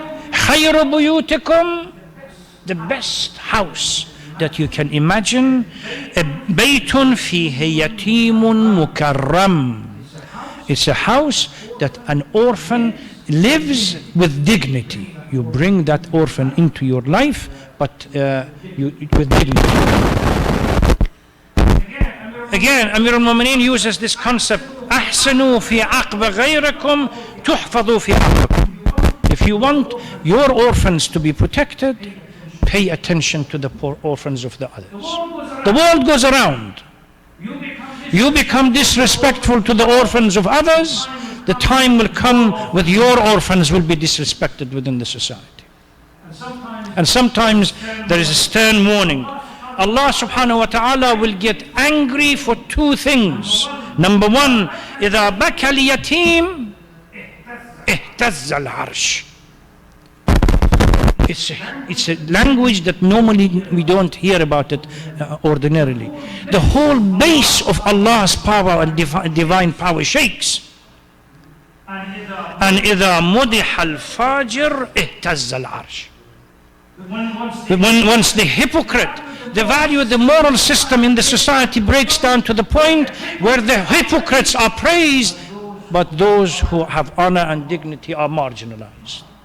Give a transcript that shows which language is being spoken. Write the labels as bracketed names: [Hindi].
[Arabic] خَيْرُ بُيُوتِكُمْ, [English] the best house that you can imagine, [Arabic] بَيْتٌ فِيهِ يَتِيمٌ مُكَرَّمٌ. [English] It's a house that an orphan lives with dignity. You bring that orphan into your life, but with dignity. Again, Amir al-Mu'mineen uses this concept, [Arabic] أحسنوا في عقب غيركم تحفظوا في عقبكم. [English] If you want your orphans to be protected, pay attention to the poor orphans of the others. The world goes around. You become disrespectful to the orphans of others, the time will come when your orphans will be disrespected within the society. And sometimes there is a stern warning. Allah subhanahu wa ta'ala will get angry for two things. Number one, [Arabic] إِذَا بَكَى الْيَتِيمِ اهْتَزَّ الْعَرْشِ. [English] It's a language that normally we don't hear about it ordinarily. The whole base of Allah's power and divine power shakes. [Arabic] And إِذَا مُدِحَ الْفَاجِرِ اهْتَزَّ الْعَرْشِ. [English] Once the hypocrite, the value, the moral system in the society breaks down to the point where the hypocrites are praised, but those who have honor and dignity are marginalized.